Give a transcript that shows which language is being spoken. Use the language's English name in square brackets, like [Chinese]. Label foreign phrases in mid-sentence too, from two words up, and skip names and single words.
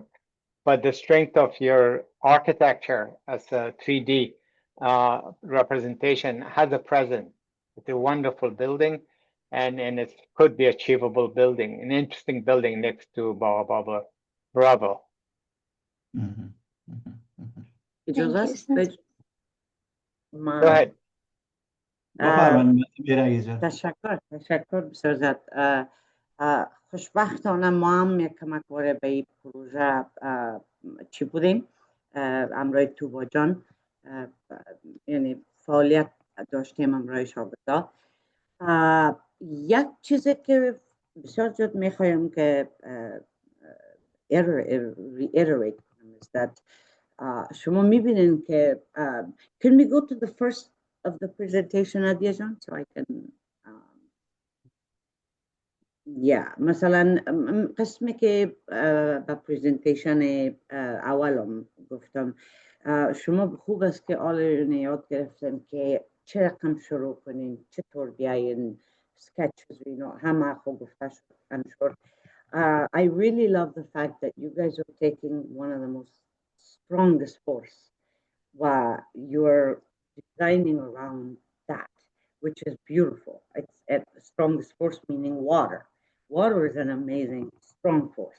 [English] But the strength of your architecture as a 3D representation has a presence. It's a wonderful building, and it could be achievable building, an interesting building next to BAGH-E-BABUR. Bravo. Mhm, mhm, mhm. [Persian] اجازه [English] Thank you, [Persian] است [English] sir. [Persian] ما [English] Go ahead. [Persian] بفرمایید میرگی تشکر بسیار زیاد. خوشبختانه ما هم یک کمک واره به این پروژه چی بودیم امرای توبا جان، یعنی فعالیت داشتیم امرای شاگردا. یک چیزی که بسیار زیاد میخوایم که reiterate کنم [English] is that [Persian] شما میبینین که [English] can we go to the first of the presentation, Nadia Jan, so I can [Persian] مثلا قسمی که با پریزنتیشن اولم گفتم شما خوب است که آل یاد گرفتن که چه رقم شروع کنین، چطور بیاین، sketches همه خوب گفته شد. [English] I'm sure. I really love the fact that you guys are taking one of the most strongest force you're designing around that, which is beautiful. It's a strongest force, meaning water. Water is an amazing, strong force.